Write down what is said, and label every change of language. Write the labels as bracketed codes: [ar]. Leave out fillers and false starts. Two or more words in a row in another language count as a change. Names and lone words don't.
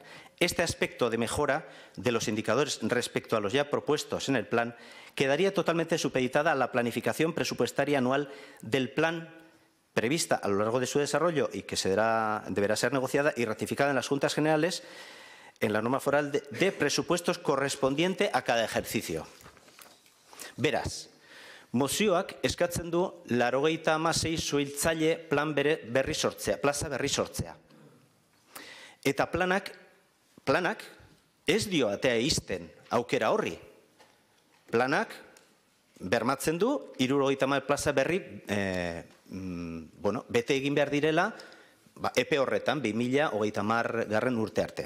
[es] Este aspecto de mejora de los indicadores respecto a los ya propuestos en el plan quedaría totalmente supeditada a la planificación presupuestaria anual del plan prevista a lo largo de su desarrollo y que deberá ser negociada y ratificada en las Juntas Generales en la norma foral de presupuestos correspondiente a cada ejercicio. [eu] Beraz, mozioak eskatzen du 96 suhiltzaile plan berri sortzea, plaza berri sortzea. Eta planak ez dio atea izten aukera horri. Planak bermatzen du 70 plaza berri bete egin behar direla, epe horretan, 2030 urte arte.